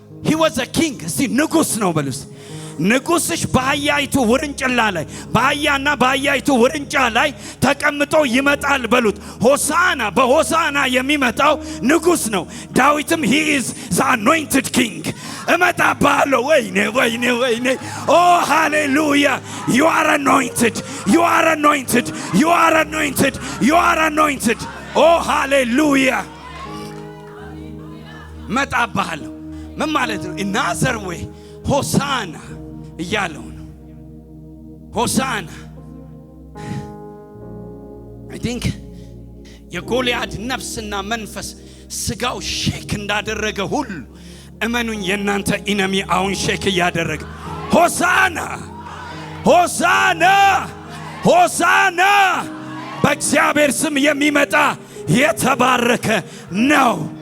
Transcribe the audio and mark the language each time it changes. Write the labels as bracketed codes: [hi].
[en] he was a king። [am] እስቲ ንጉስ ነው በሉስ። ንጉስሽ በአህያይቱ ውርንጭላ ላይ በአህያና በአህያይቱ ውርንጫ ላይ ተቀምጦ ይመጣል በሉት። ሆሳና በሆሳና የሚመጣው ንጉስ ነው። ዳዊትም [en] he is the anointed king። [am] እመጣብሃለሁ። ወይኔ ኦ ሃሌሉያ! [en] you are anointed, you are anointed, you are anointed, you are anointed። ኦ ሃሌሉያ! [am] መጣብሃለሁ። ምን ማለት ነው? [en] ኢናዘር ዌይ [am] ሆሳና እያለው ነው። ሆሳና [en] አይ ቲንክ [am] የጎልያድ ነፍስና መንፈስ ስጋው ሼክ እንዳደረገ ሁሉ እመኑኝ የእናንተ ኢነሚ አሁን ሼክ እያደረገ ሆሳና ሆሳና ሆሳና በእግዚአብሔር ስም የሚመጣ የተባረከ ነው።